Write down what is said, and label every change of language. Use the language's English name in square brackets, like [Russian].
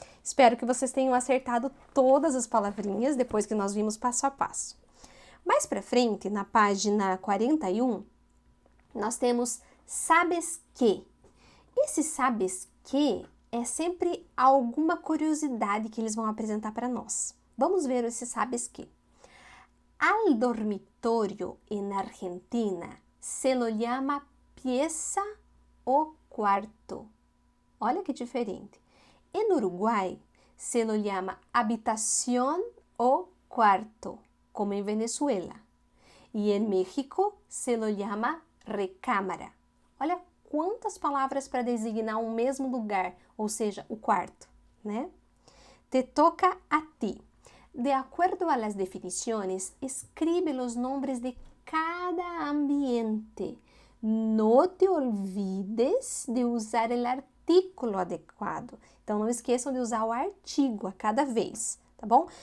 [Portuguese] Espero que vocês tenham acertado todas as palavrinhas depois que nós vimos passo a passo. Mais para frente, na página 41, nós temos sabes que. Esse sabes que é sempre alguma curiosidade que eles vão apresentar para nós. Vamos ver esse sabes que. [Spanish] Al dormitorio en Argentina se lo llama pieza o cuarto. [Portuguese] Olha que diferente. [Spanish] En Uruguay se lo llama habitación o cuarto, como en Venezuela. [Portuguese] E em [Spanish] México se lo llama recámara. [Portuguese] Olha quantas palavras para designar um mesmo lugar, ou seja, o quarto, né? [Spanish] Te toca a ti. De acuerdo a las definiciones, escribe los nombres de cada ambiente. No te olvides de usar el artículo adequado. [Portuguese] Então, não esqueçam de usar o artigo a cada vez, tá bom?